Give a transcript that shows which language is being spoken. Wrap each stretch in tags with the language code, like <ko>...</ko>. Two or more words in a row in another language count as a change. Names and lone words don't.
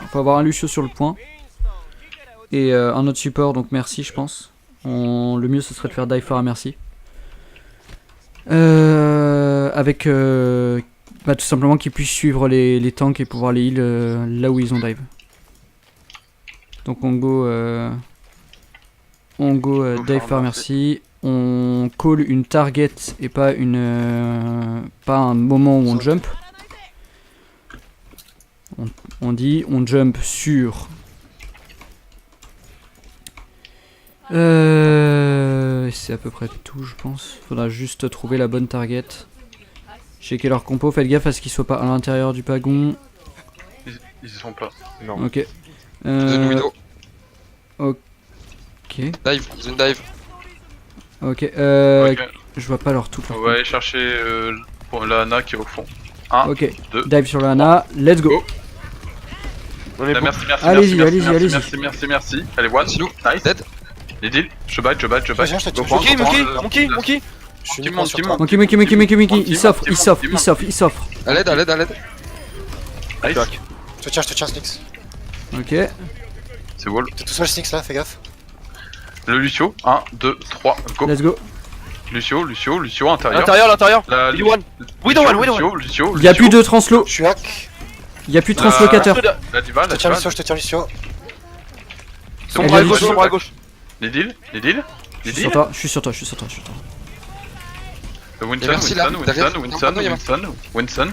<fr>Faut avoir un Lucio sur le point. Et un autre support, donc merci je pense. Le mieux ce serait de faire dive Pharah Merci. Avec tout simplement qu'ils puissent suivre les tanks et pouvoir les heal là où ils ont dive. Donc on</fr> <en>go dive</en> <fr>Pharah Merci. On call une target et pas un moment où on jump. On dit on jump sur c'est à peu près tout je pense. Faudra juste trouver la bonne target. Checker leur compo, faites gaffe à ce qu'ils soient pas à l'intérieur du pagon. Ils y sont pas. Non. Ok. Zen Widow. Ok. Dive, Zen dive. Ok. Ok. Je vois pas leur tout. On va aller chercher pour la Ana qui est au fond. 1, Ok. 2. Dive sur la Ana.</fr> <en>Let's go.</en> <fr>Go. On est bon. Merci. Allez-y, allez-y. Merci. Allez, one. Silou, Nice. dead. Nidil, je bite. Viens, je te tue. Monkey. Je suis Monkey. sur toi. Monkey. Il s'offre. À l'aide. Nice. Je te tiens, Snix. Ok. C'est wall. T'es tout seul, Snix là, fais gaffe. Le Lucio, 1, 2, 3, go.</fr> <en>Let's go.</en> <fr>Lucio, intérieur. L'intérieur. La Il one. Widow one. Lucio. Il y a plus de translo. Je suis hack. Il y a plus de translocateur. La diva, Je te tiens Lucio, je te tiens Lucio. Sombre à gauche. Nidil. Je suis sur toi. Je suis sur toi. Le Et merci, là, derrière. Non, il y a Winston.</fr>